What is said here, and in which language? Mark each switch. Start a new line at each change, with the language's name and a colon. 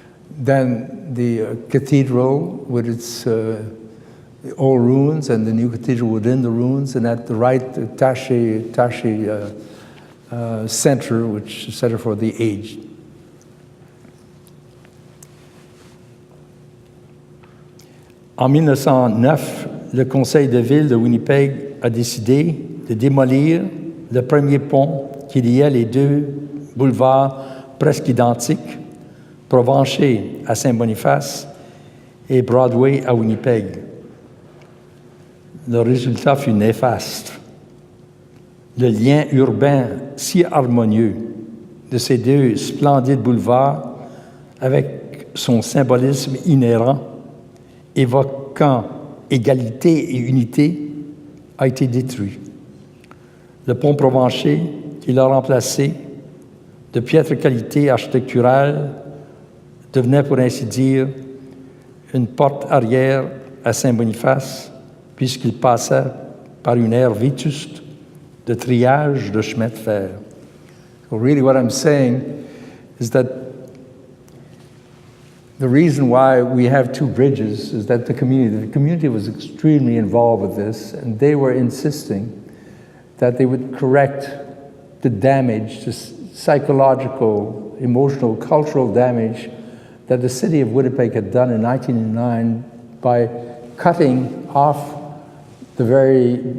English: Then the cathedral with its old ruins and the new cathedral within the ruins. And at the right, the Taché Center, which is Center for the Aged.
French: En 1909, le Conseil de ville de Winnipeg a décidé de démolir le premier pont qui liait les deux boulevards presque identiques, Provencher à Saint-Boniface et Broadway à Winnipeg. Le résultat fut néfaste. Le lien urbain si harmonieux de ces deux splendides boulevards, avec son symbolisme inhérent, évoquant égalité et unité, a été détruit. Le pont Provencher, qui l'a remplacé, de piètre qualité architecturale, devenait pour ainsi dire une porte arrière à Saint-Boniface, puisqu'il passait par une aire vétuste de triage de chemin de fer.
English: So really what I'm saying is that the reason why we have two bridges is that the community was extremely involved with this, and they were insisting that they would correct the damage, the psychological, emotional, cultural damage that the city of Winnipeg had done in 1909 by cutting off the very